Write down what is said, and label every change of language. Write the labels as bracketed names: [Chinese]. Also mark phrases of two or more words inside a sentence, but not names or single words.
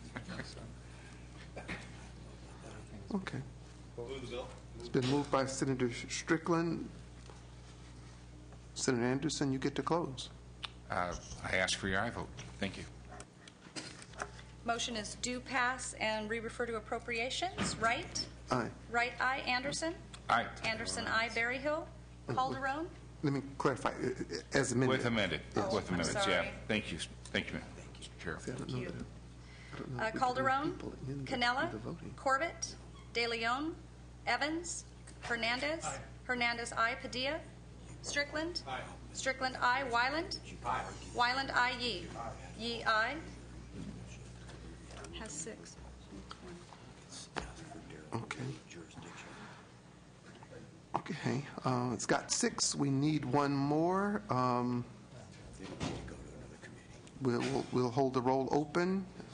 [English] Okay. It's been moved by Senator Strickland. Senator Anderson, you get to close. I ask for your aye vote. Thank you. Motion is do pass and re-refer to appropriations. Wright? Aye. Wright, I. Anderson? Aye. Anderson, I. Berryhill? Calderon? Let me clarify, as amended. With amended. Yes. With amendments, yeah. sorry. Thank you, Mr. Chair. Calderon, Canella, Corbett, De Leon, Evans, Hernandez, Hernandez, I. Padilla, Strickland, Strickland, I. Wyland, Wyland, I. Yee, Yee, I. Has 6. Okay. Okay, it's got 6. We need one more. We'll hold the roll open.